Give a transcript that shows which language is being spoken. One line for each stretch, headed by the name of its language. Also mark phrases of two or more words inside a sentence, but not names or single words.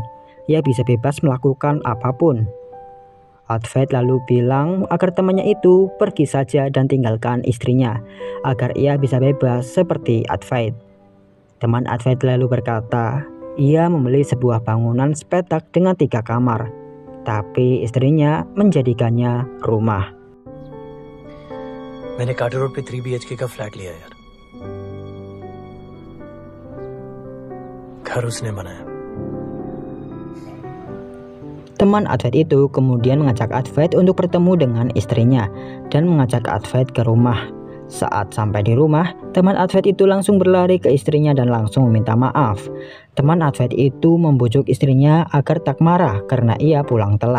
Indonesian: Ia bisa bebas melakukan apapun. Advait lalu bilang agar temannya itu pergi saja dan tinggalkan istrinya, agar ia bisa bebas seperti Advait. Teman Advait lalu berkata, ia membeli sebuah bangunan sepetak dengan 3 kamar, tapi istrinya menjadikannya rumah.
Hindi: मैंने काटा रोड पे 3 BHK का फ्लैट लिया यार। घर उसने बनाया।
Indonesian: Teman Advait itu kemudian mengajak Advait untuk bertemu dengan istrinya dan mengajak Advait ke rumah. Saat sampai di rumah, teman Advait itu langsung berlari ke istrinya dan langsung meminta maaf. Teman Advait itu membujuk istrinya agar tak marah karena ia pulang telat.